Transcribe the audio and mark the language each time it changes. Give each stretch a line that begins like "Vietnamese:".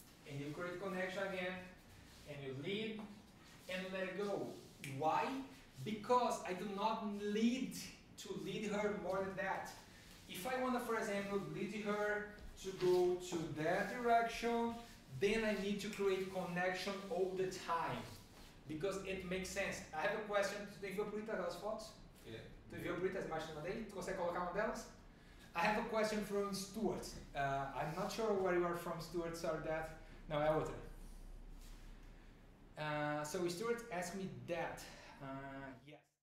English: And you create connection again and you lead and let it go. Why? Because I do not need to lead her more than that. If I want to, for example, lead her to go to that direction, then I need to create connection all the time. Because it makes sense. I have a question.
Portuguese: Tu enviou por as fotos?
English: Yeah.
Portuguese: Tu enviou por as imagens que eu mandei? Tu consegue colocar uma delas?
English: I have a question from Stuart. I'm not sure where you are from, Stuart. Sorry that.
Portuguese: No, é outra.
English: So Stuart asked me that. Yes.